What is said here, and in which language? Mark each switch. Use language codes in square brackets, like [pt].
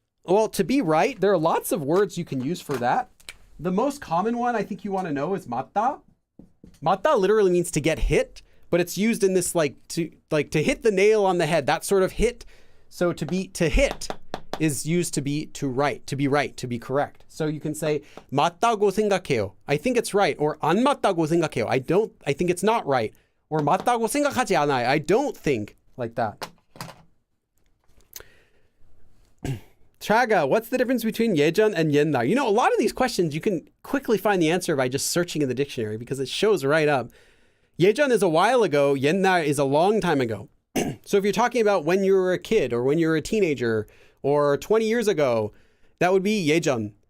[en] Well, to be right, there are lots of words you can use for that. The most common one I think you want to know is 맞다. 맞다 literally means to get hit, but it's used in this to hit the nail on the head, that sort of hit. So to hit is used to be right, to be correct. So you can say [ko] 맞다고 생각해요. [en] I think it's right. [ko] Or 안 맞다고 생각해요. [en] I think it's not right. [ko] Or 맞다고 생각하지 않아요. [en] I don't think, like that. Chaga, what's the difference between 예전 and 옛날? You know, a lot of these questions you can quickly find the answer by just searching in the dictionary because it shows right up. 예전 is a while ago, 옛날 is a long time ago. So if you're talking about when you were a kid or when you were a teenager or 20 years ago, that would be 예전.